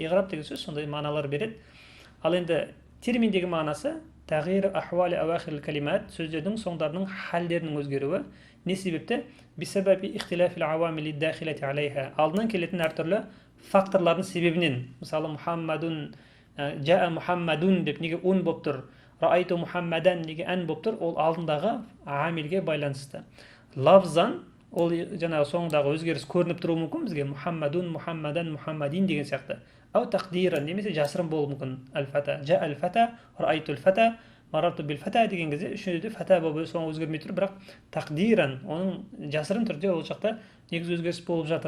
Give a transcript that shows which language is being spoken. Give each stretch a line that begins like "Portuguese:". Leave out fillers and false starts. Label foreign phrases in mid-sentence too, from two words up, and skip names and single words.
Kazakh: Иғраб деген сөз сондай мағыналар береді. Ал енді терминдегі мағынасы
Arabic: تغيير أحوال أواخر الكلمات,
Kazakh: сөздердің соңдарының халдерінің өзгеруі. Не себепті?
Arabic: بسبب اختلاف العوامل الداخلة عليها.
Kazakh: Алдынан келетін әртүрлі факторлардың себебінен. Мысалы, Мухаммадун,
Arabic: جاء محمد
Kazakh: деп неге ун болып тұр,
Arabic: رأيت محمدا
Kazakh: неге ән болып тұр, ол алдындағы амилге байланысты. Лавзан, ол жаңағы соңындағы өзгеріс көрініп тұруы мүмкін бізге, Мухаммадун, Мухаммадан, Мухаммадин деген сияқты.
Arabic: أو تقديرا,
Kazakh: немесе жасырын болуы мүмкін.
Arabic: الفتى، جاء الفتى، رأيت الفتى، مررت بالفتى
Kazakh: деген кезде үшіншіде фата болып соңы өзгермей тұр, бірақ тақдиран, оның жасырын түрде ол жақта негізі өзгеріс болып жатыр.